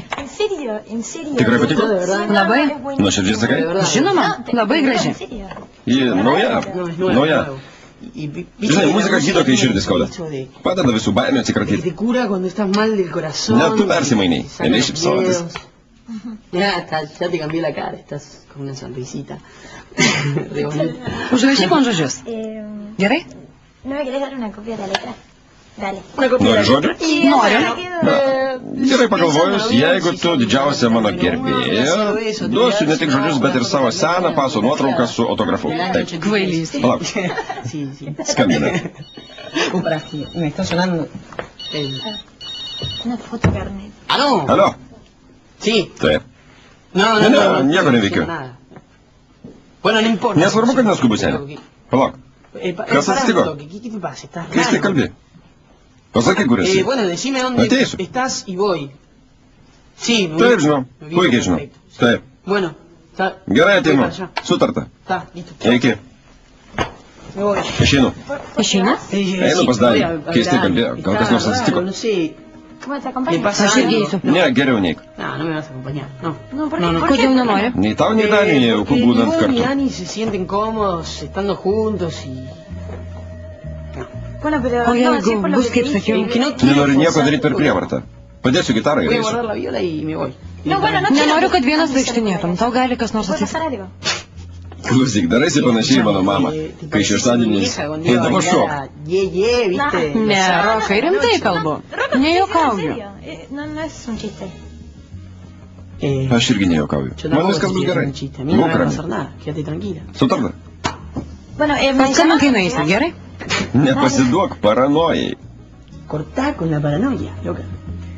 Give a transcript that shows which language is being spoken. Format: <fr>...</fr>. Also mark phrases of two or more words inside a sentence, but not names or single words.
<lt>Tikrai patiko? Labai. Nuoširdžiai sakai? Žinoma, labai graži. Ji nauja. Nauja. Žinai, muzika gydo, kai širdis skauda. Padeda visų baimių atsikratyti. Net tu persimainiai. Ėmė šipsotis.</lt> <es>Ya te cambié la cara, estás con una sonrisita.</es> <lt>Užrašyk man žodžius. Gerai? Nori žodžių? Noriu. Na, gerai pagalvojus, jeigu tu didžiausia mano gerbėja, duosiu ne tik žodžius, bet ir savo seną paso nuotrauką su autografu. Taip. Kvailys. Palauk. Skambina.</lt> <es>Me está sonando. ¿Aló?</es> <lt>Alio?</lt> <es>Sí.</es> <lt>Taip.</lt> <es>No,</es> <lt>nieko neveikiu.</lt> <es>Bueno, no importa.</es> <lt>Nesvarbu, kad neskubu, seniai. Palauk. Kas atsitiko?</lt> <es>¿Qué te pasa? ¿Estás</es> <lt>Kas tai kalbi? Pasakyk, kur esi.</lt> <es>Bueno, decime dónde</es> <lt>Ateisiu.</lt> <es>estás y voy. Sí,</es> <lt>Taip, žinau. Puikiai žinau. Taip.</lt> <es>Bueno, está.</es> <lt>Gerai, ateinu.</lt> <es>Voy para allá.</es> <lt>Sutarta.</lt> <es>Está, listo.</es> <lt>Eiki.</lt> <es>Me voy.</es> <lt>Išeinu. Išeina? Einu pas Dalį. Keistai kalbėjo. Gal kas nors atsitiko?</lt> <es>No sé. ¿Le pasa</es> <lt>Aš irgi eisiu. Ne, geriau neik.</lt> <es>No, no me vas a acompañar. No.</es> <lt>Kodėl nenori? Nei tau, nei Daniui nejauku būnant</lt> <es>Ni</es> <lt>kartu.</lt> <es>Dani se sienten cómodos estando juntos y...</es> <lt>O jeigu bus kaip sakiau. Nenoriu nieko daryti per prievartą. Padėsiu gitarą ir</lt> <es>Voy a</es> <lt>eisiu.</lt> <es>guardar la viola y me voy.</es> <lt>Nenoriu, kad vienas vaikštinėtum. Tau gali kas nors atsitikti. Klausyk, daraisi panašiai mano mamą. Kai šeštadienis eidavo šok.</lt> <es>¿viste?</es> <lt>Ne, Rokai, rimtai kalbu. Nejuokauju. Aš irgi nejuokauju.</lt> <es>Yo</es> <lt>Man</lt> <es>tampoco</es> <lt>viskas bus</lt> <es>estoy</es> <lt>gerai.</lt> <es>haciendo un chiste. A mí no me</es> <lt>Būk</lt> <es>va a</es> <lt>rami.</lt> <es>pasar nada. Quédate tranquila.</es> <lt>Sutarta? Paskambink, kai nueisi, gerai? Nepasiduok paranojai.</lt> <es>Cortá con la paranoia, loca.</es>